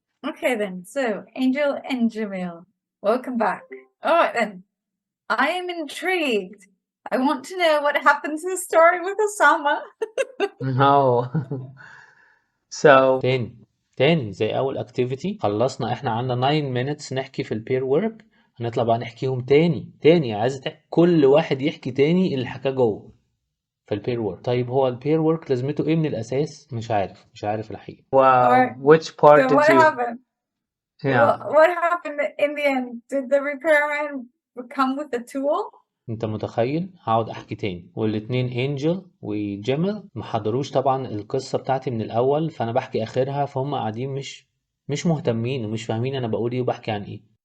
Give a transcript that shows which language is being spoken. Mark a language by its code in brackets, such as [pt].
[en] Okay then, so Angel and Jamil, welcome back. All right then, I am intrigued. I want to know what happens in the story with Osama. No. [ar] So تاني زي أول activity خلصنا. احنا عندنا 9 minutes نحكي في البير work. هنطلع بقى نحكيهم تاني عايز كل واحد يحكي تاني اللي حكاه جوه في البير work. طيب هو البير work لازمته ايه من الأساس؟ مش عارف الحقيقة. [en] Alright, Which part so did what you... happened? Yeah. What happened in the end? Did the repairman come with a tool? [ar] انت متخيل هقعد احكي تاني والاتنين انجل وجيمل ما حضروش طبعا القصة بتاعتي من الاول، فانا بحكي اخرها فهم قاعدين مش مهتمين ومش فاهمين انا بقول ايه وبحكي عن ايه.